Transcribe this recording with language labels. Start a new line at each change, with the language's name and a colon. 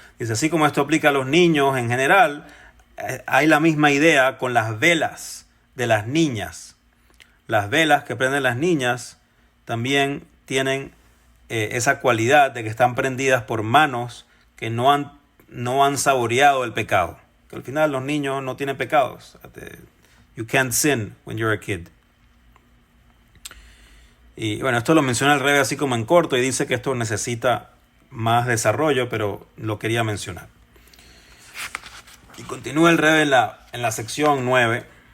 Spanish: Dice, así como esto aplica a los niños en general, hay la misma idea con las velas de las niñas. Las velas que prenden las niñas también tienen esa cualidad de que están prendidas por manos que no han saboreado el pecado. Que al final los niños no tienen pecados.
English: You can't sin when you're a kid.
Spanish: Y bueno, esto lo menciona el Rebbe así como en corto y dice que esto necesita más desarrollo, pero lo quería mencionar. Y continúa el Rebbe en la sección 9.